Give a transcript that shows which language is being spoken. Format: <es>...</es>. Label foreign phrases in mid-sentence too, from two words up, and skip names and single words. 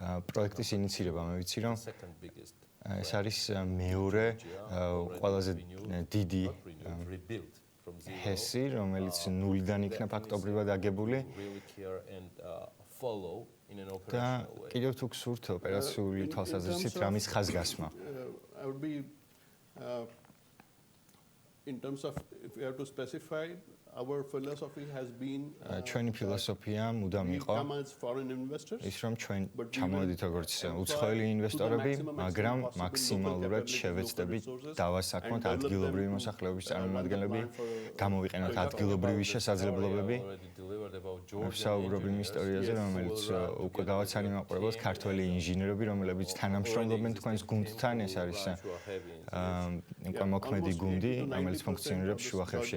<ka>მე ვიცი, რომ ეს არის მეორე ყველაზე დიდი ჰესი, რომელიც ნულიდან იქნა ფაქტობრივად აგებული. და კიდევ თუ გსურთ ოპერაციული თვალსაზრისით რამის ხაზგასმა.</ka> <en>I would be in terms of if you have to specify our philosophy has been</en> <ka>ჩვენი ფილოსოფია მუდამ იყო ის რომ ჩვენ ჩამოვედით როგორც უცხოელი ინვესტორები, მაგრამ მაქსიმალურად შევეცდებით დავასაქმოთ ადგილობრივი მოსახლეობის წარმომადგენლები, გამოვიყენოთ ადგილობრივი შესაძლებლობები. ვსაუბრობ იმ ისტორიაზე, რომელიც უკვე გავაცანი მაყურებელს, ქართველი ინჟინერები, რომლებიც თანამშრომლობენ თქვენს გუნდთან, ეს არის უკვე მოქმედი გუნდი, რომელიც ფუნქციონირებს შუახევში.</ka>